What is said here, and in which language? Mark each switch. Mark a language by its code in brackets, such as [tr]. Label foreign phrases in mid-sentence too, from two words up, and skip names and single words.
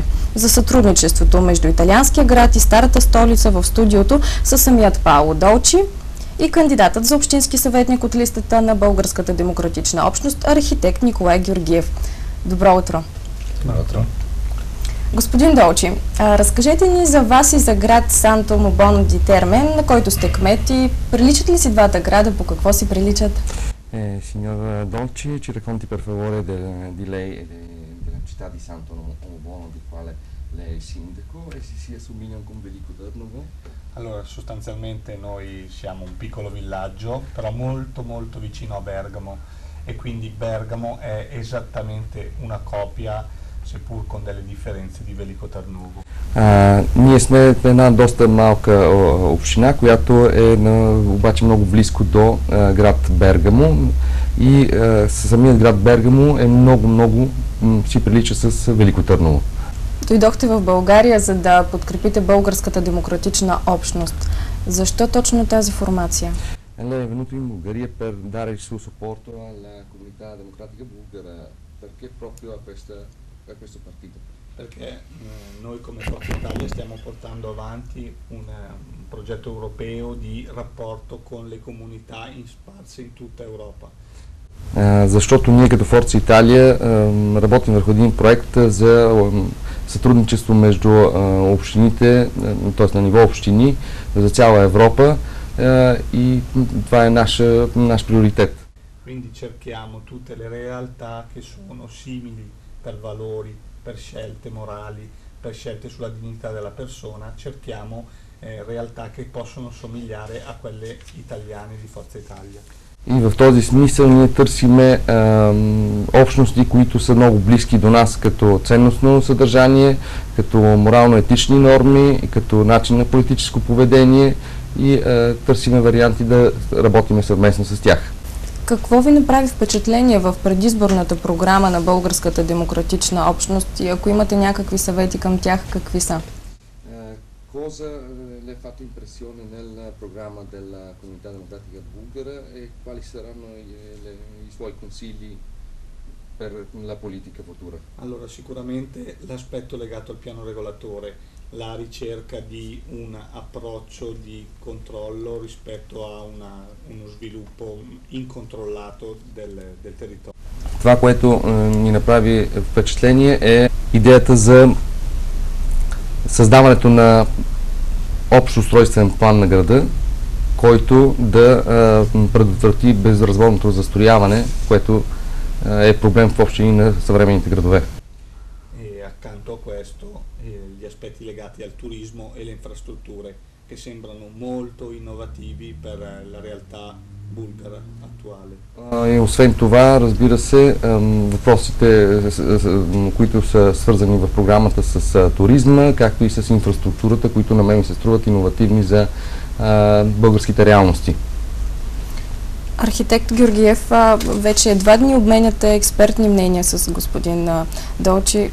[bg] За сътрудничеството между италианския град и старата столица в студиото са самият Пауло Долчи и кандидатът за общински съветник от листата на Българската демократична общност, архитект Николай Георгиев. Добро утро! Добро утро! Господин Долчи, разкажете ни за вас и за град Санто Мобоно ди Терме, на който сте кмет, и приличат ли си двата града, по какво си приличат? [it] Signor Dolci, ci racconti per favore di lei e della città di Santo Mobono, di quale lei è il sindaco, e se si assomigliano con Veliko Tърново? Allora, sostanzialmente noi siamo un piccolo villaggio, però molto vicino a Bergamo, e quindi Bergamo è esattamente una copia, seppur con delle differenze, di Veliko Tърново. [bg] Ние сме една доста малка община, която е обаче много близко до град Бергамо, и самият град Бергамо е много си прилича с Велико Търново. Дойдохте в България, за да подкрепите Българската демократична общност. Защо точно тази формация? [it] Lei è venuto in Bulgaria per dare il suo supporto alla comunità democratica bulgara. Perché proprio a questo partito? Perché noi come Forza Italia stiamo portando avanti un progetto europeo di rapporto con le comunità sparse in tutta Europa. [bg] Защото ние като Форца Италия работим върху един проект за сътрудничество между общините, т.е. на ниво общини за цяла Европа, и това е наш приоритет. [it] Quindi cerchiamo tutte le realtà che sono simili per valori, per scelte morali, per scelte sulla dignità della persona, cerchiamo realtà che possono somigliare a quelle italiane di Forza Italia. [bg] И в този смисъл ние търсиме общности, които са много близки до нас като ценностно съдържание, като морално-етични норми, като начин на политическо поведение, и търсиме варианти да работиме съвместно с тях. Какво ви направи впечатление в предизборната програма на Българската демократична общност, и ако имате някакви съвети към тях, какви са? [it] Cosa le ha fatto impressione nella programma della comunità democratica bulgara e quali saranno i suoi consigli per la politica futura? Allora, sicuramente l'aspetto legato al piano regolatore, la ricerca di un approccio di controllo rispetto a uno sviluppo incontrollato del territorio. [bg] Това, което ни направи впечатление, е идеята за създаването на общ устройствен план на града, който да предотврати безразводното застрояване, което е проблем в общини на съвременните градове. [it] Accanto a questo gli aspetti legati al turismo e le infrastrutture, che sembrano molto innovativi per la realtà bulgara attuale. [bg] И освен това, разбира се, въпросите, които са свързани в програмата с туризма, както и с инфраструктурата, които на мен ми се струват иновативни за българските реалности. Архитект Георгиев, вече 2 дни обменяте експертни мнения с господин Долчи.